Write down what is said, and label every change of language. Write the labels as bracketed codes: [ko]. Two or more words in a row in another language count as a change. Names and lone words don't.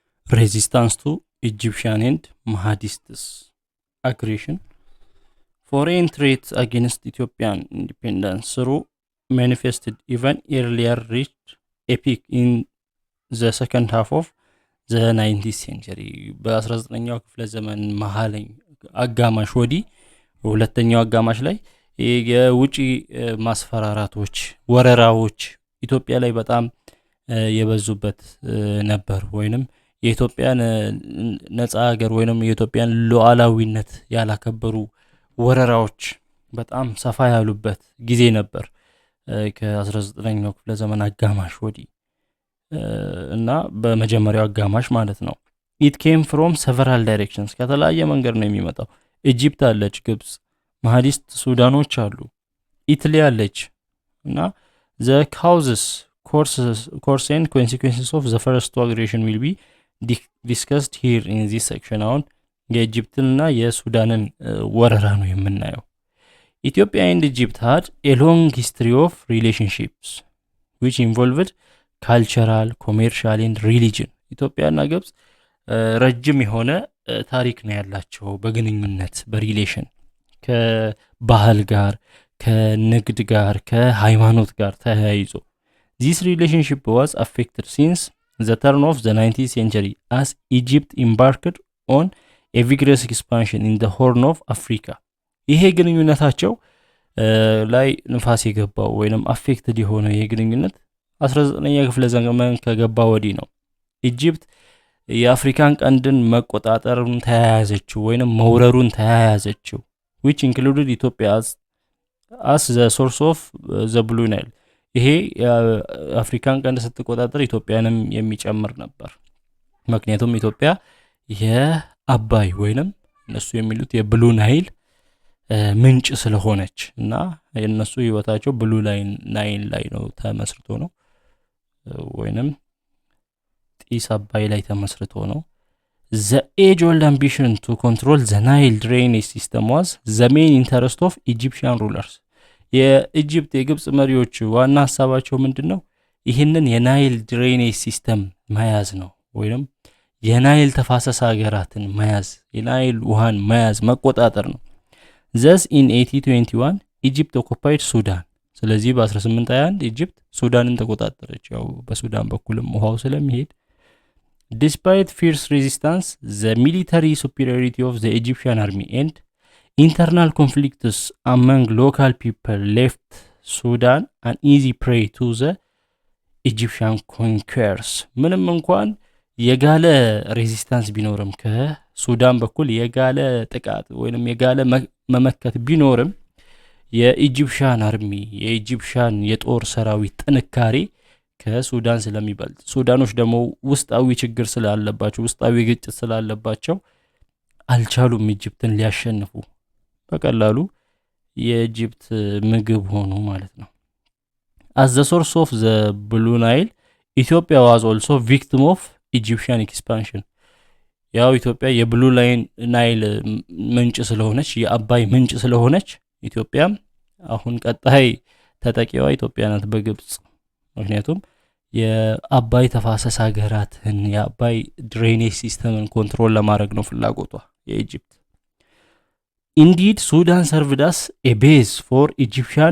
[en] resistance to Egyptian and Mahdists aggression, foreign threats against Ethiopian independence through manifested even earlier reached a peak in the second half of the 19th century. [am] በ19ኛው ክፍለ ዘመን መሃል አጋማሽ ወዲህ ሁለተኛው አጋማሽ ላይ የውጪ ማስፈራራቶች ወረራዎች ኢትዮጵያ ላይ በጣም የበዙበት ነበር ወይንም የኢትዮጵያን ነፃ ሀገር ወይንም የኢትዮጵያን ሉዓላዊነት ያላከበሩ ወረራዎች በጣም ሰፋ ያሉበት ጊዜ ነበር ከ19ኛው ክፍለ ዘመን አጋማሽ ወዲህ እና በመጀመሪያው አጋማሽ ማለት ነው። [en] it came from several directions [am] ከተለያየ መንገድ ነው የሚመጣው። ኢጂፕት አለች፣ ግብጽ፣ ማህዲስት ሱዳኖች አሉ፣ ኢታሊ አለች እና [en] the causes course and consequences of the first two aggression will be discussed here in this section. [am] አሁን የኢጂፕትና የሱዳንን ወረራ ነው የምናየው። [en] Ethiopia and Egypt had a long history of relationships which involved cultural, commercial and religion. [am] ኢትዮጵያና ግብጽ ረጅም የሆነ ታሪክ ነው ያላቸው በግንኙነት በሪሌሽን ከባህል ጋር ከንግድ ጋር ከሃይማኖት ጋር ተያይዞ [en] this relationship was affected since the turn of the 19th century as Egypt embarked on a vigorous expansion in the Horn of Africa. [am] ይሄ ግንኙነታቸው ላይ ንፋስ የገባው ወይንም አፌክትድ የሆነ ይሄ ግንኙነት 19ኛ ክፍለ ዘመን ከገባ ወዲህ ነው። ኢጂፕት የአፍሪካን ቀንድን መቆጣጠሩን ተያያዘችው ወይንም መውረሩን ተያያዘችው [en] which included Ethiopia as the source of the Blue Nile. [am] ይሄ የአፍሪካን ቀንድ ስትቆጣጠር ኢትዮጵያንም የሚጨምር ነበር። ምክንያቱም ኢትዮጵያ የአባይ ወይንም እነሱ የሚሉት የብሉ ናይል ምንጭ ስለሆነች እና የነሱ ህይወታቸው ብሉ ናይል ላይ ነው ተመስርቶ ነው ወይንም ጢስ አባይ ላይ ተመስርቶ ነው። [en] The age-old ambition to control the Nile drainage system was the main interest of Egyptian rulers. [am] የኢጂፕት የግብጽ መሪዎች ዋና ሐሳባቸው ምንድነው? ይህንን የናይል [en] drainage system [am] መያዝ ነው ወይንም የናይል ተፋሰስ ሀገራትን መያዝ የናይል ውሃን መያዝ መቆጣጠር ነው። [en] Thus in 1821 Egypt occupied Sudan. [am] ስለዚህ በ1821 ኢጂፕት ሱዳንን ተቆጣጠረች። ያው በሱዳን በኩልም ውሃው ስለሚሄድ [en] despite fierce resistance, the military superiority of the Egyptian army and internal conflicts among local people left Sudan an easy prey to the Egyptian conquerors. [am] ምንም እንኳን የጋለ ሬዚስታንስ ቢኖርም ከሱዳን በኩል የጋለ ጥቃት ወይንም የጋለ መመከት ቢኖርም [en] Egyptian army [am] የኢጂፕሽያን የጦር ሰራዊት ጥንካሬ ከሱዳን ስለሚበልጥ ሱዳኖች ደግሞ ውስጣዊ ችግር ስላለባቸው ውስጣዊ ግጭት ስላለባቸው አልቻሉም ኢጂፕትን ሊያሸንፉ በቀላሉ የኢጂፕት ምግብ ሆኑ ማለት ነው። [en] As the source of the Blue Nile, Ethiopia was also victim of Egyptian expansion. [am] ያው ኢትዮጵያ የብሉ ናይል ምንጭ ስለሆነች የአባይ ምንጭ ስለሆነች ኢትዮጵያም አሁን ቀጣይ ተጠቂዋ ኢትዮጵያ ናት በግብጽ። ምክንያቱም የአባይ ተፋሰስ ሀገራትን የአባይ [en] drainage system [am] ኮንትሮል ለማድረግ ነው ፍላጎቷ የኢጂፕት። [en] Indeed, Sudan served as a base for Egyptian